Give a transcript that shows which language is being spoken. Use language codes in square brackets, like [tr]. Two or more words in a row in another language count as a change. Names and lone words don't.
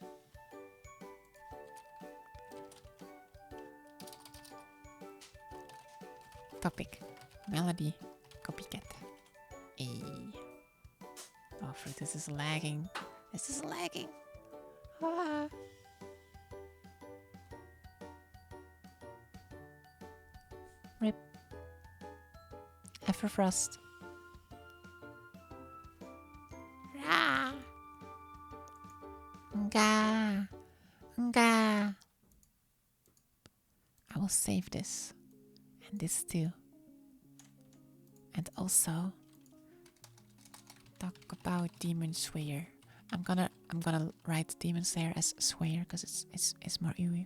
[en] Topic. Melody Copycat. Hey. Oh, fruit, this is lagging. Ah. Rip. Everfrost. Rah. Nga. Nga. I will save this. And this too. And also talk about Demon Slayer. I'm gonna write Demon Slayer as Slayer because it's more ooey.